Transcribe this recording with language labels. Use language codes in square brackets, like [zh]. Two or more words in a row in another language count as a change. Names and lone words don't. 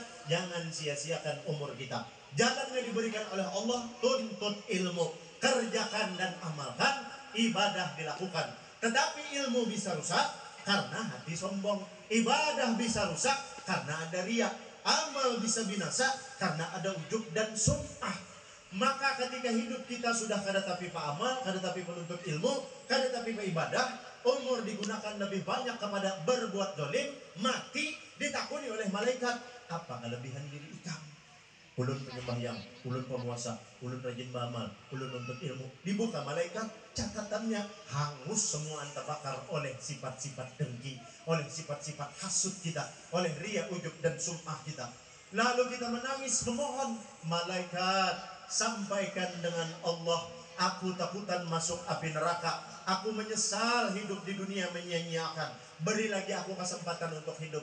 [id] Jangan sia-siakan umur kita. Jalan yang diberikan oleh Allah, tuntut ilmu, kerjakan dan amalkan, ibadah dilakukan. Tetapi ilmu bisa rusak karena hati sombong, ibadah bisa rusak karena ada riya, amal bisa binasa karena ada ujub dan sum'ah. [bjn] Maka ketika hidup kita sudah kada tapi pak amal, kada tapi penuntut ilmu, kada tapi pak ibadah, [id] umur digunakan lebih banyak kepada berbuat dolim, mati ditakuni oleh malaikat. [bjn] Apa kelebihan diri ikam? Ulun penyembahyang, ulun pemuasa, ulun rajin beramal, ulun nuntut ilmu. [id] Dibuka malaikat, catatannya hangus semua terbakar oleh sifat-sifat dengki, oleh sifat-sifat hasud kita, oleh riya, ujub dan sum'ah kita. Lalu kita menangis memohon, malaikat sampaikan dengan Allah, aku takutan masuk api neraka, aku menyesal hidup di dunia menyia-nyiakan, beri lagi aku kesempatan untuk hidup.